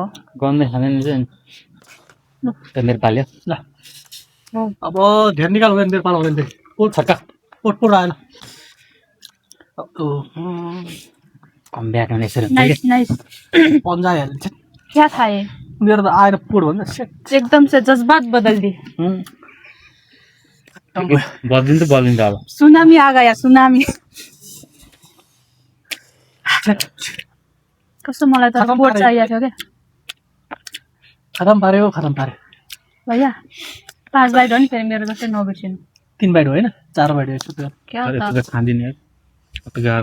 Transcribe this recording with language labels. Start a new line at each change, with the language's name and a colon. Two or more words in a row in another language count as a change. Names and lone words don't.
Nepali: गन्दै खाँदैन चाहिँ त मेरो पाल्यो ल अब धेर निकाल हुँदैन मेरो पाला हुँदैन फेरि पोट छक्का पोट आएन कम ब्याट हुने यसरी हुन्छ
English: nice nice
Nepali: पन्जा हालिन्छ क्या खाए मेरो त आएर पोट भन्दा सेट
Hindi: एकदम से जज्बात बदल दिए
Nepali: बदलिनु त बदलिन्छ अब
Hindi: सुनामी आ गया सुनामी
Nepali: कस्तो मलाई त बोर्ड चाहिएको थियो क्या खतम पाऱ्यो भैया 5 बाइट हो नि फेरि मेरो जस्तै नबिर्सिनु 3 बाइट होइन 4 बाइट यसो त्यो क्या अरे त त्यो त खाँदिन यार कति गाह्रो